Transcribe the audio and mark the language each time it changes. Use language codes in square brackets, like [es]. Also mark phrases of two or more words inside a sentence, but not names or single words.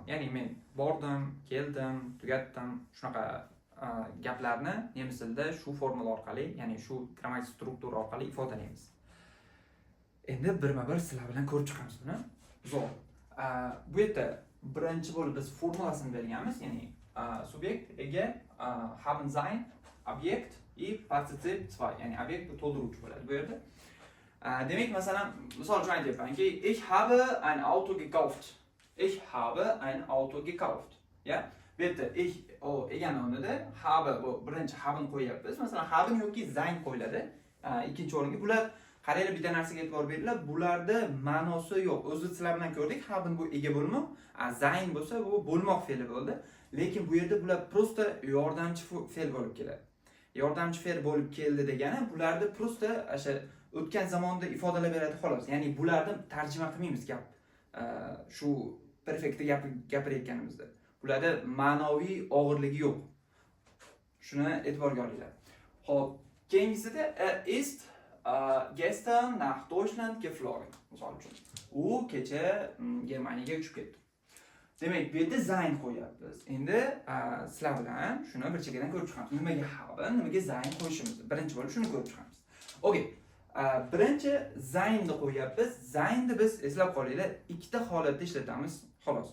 [uz] Ya'ni men bordim, keldim, tugatdim, shunaqa gaplarni nemis tilida shu formula orqali, ya'ni shu grammatik struktura orqali ifodalaymiz. Endi birma-bir sizlar bilan ko'rib chiqamiz buni. Zo'r. Bu yerda birinchi bo'lib biz formulasini berganmiz, ya'ni subyekt, ega, [de] haben sein, [uz] obyekt и partizip 2, ya'ni obyekt bu to'ldiruvchi bo'ladi bu yerda. Demak, masalan, misol uchun aytyapmanki, [de] ich habe ein Auto gekauft. Ich habe ein Auto gekauft. [uz] Ya? Bu yerda ich egani o'rnida habe bu birinchi haben qo'yapmiz. Masalan, haben yoki sein qo'yiladi. Ikkinchi o'ringa bular qaranglar, bitta narsaga e'tibor beringlar. Bularda ma'nosi yo'q. O'zi sizlar bilan ko'rdik, haben bu ega bo'lmoq, sein bo'lsa bu bo'lmoq fe'li bo'ldi. Lekin bu yerda bular prosta yordamchi fe'l bo'lib keladi. Yordamchi fe'l bo'lib keldi degani, bularda prosta o'sha o'tgan zamonda ifodalab beradi xolos. Ya'ni bularni tarjima qilmaymiz gap. Shu perfektda gapirayotganimizda. Bularda ma'naviy og'irligi yo'q. Shuni e'tiborga olinglar. Xo'p, keyingisida [de] ist gestern nach Deutschland geflogen. [uz] Misol uchun, u kecha Germaniyaga uchib ketdi. Demak, bu yerda sein qo'yapmiz. Endi sizlar bilan shuni bir chekkadan ko'rib chiqamiz. Nimaga haben, nimaga sein qo'yishimizni birinchi bo'lib shuni ko'rib chiqamiz. Okay. Birinchi seinni qo'yapmiz. Seinni biz eslab qolinglar, ikkita holatda ishlatamiz, xolos.